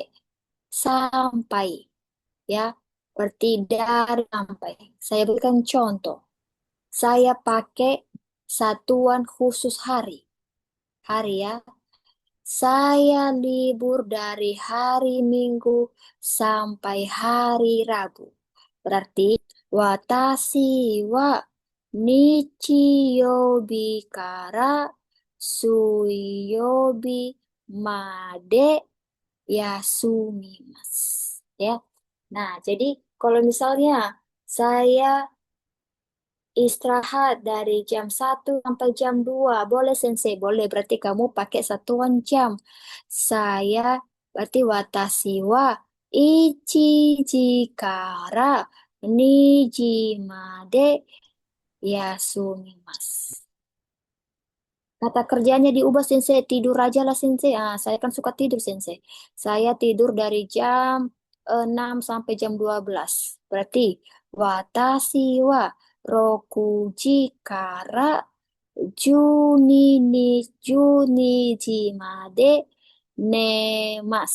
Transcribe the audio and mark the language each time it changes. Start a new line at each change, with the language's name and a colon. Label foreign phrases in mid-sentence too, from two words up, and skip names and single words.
Indonesian: Sampai. Ya. Berarti dari sampai. Saya berikan contoh. Saya pakai satuan khusus hari. Hari ya. Saya libur dari hari Minggu sampai hari Rabu.
Japanese: Berarti 私は日曜日から水曜日まで休みます. Ya.
Indonesian: Nah, jadi kalau misalnya saya istirahat dari jam 1 sampai jam 2. Boleh, Sensei? Boleh. Berarti kamu pakai satuan jam. Saya, berarti
Japanese: 私は一時から二時まで休みます.
Indonesian: Kata kerjanya diubah, Sensei. Tidur aja lah, Sensei. Ah, saya kan suka tidur, Sensei. Saya tidur dari jam 6 sampai jam 12.
Japanese: Berarti, 私は六時から十二に十二時まで寝ます.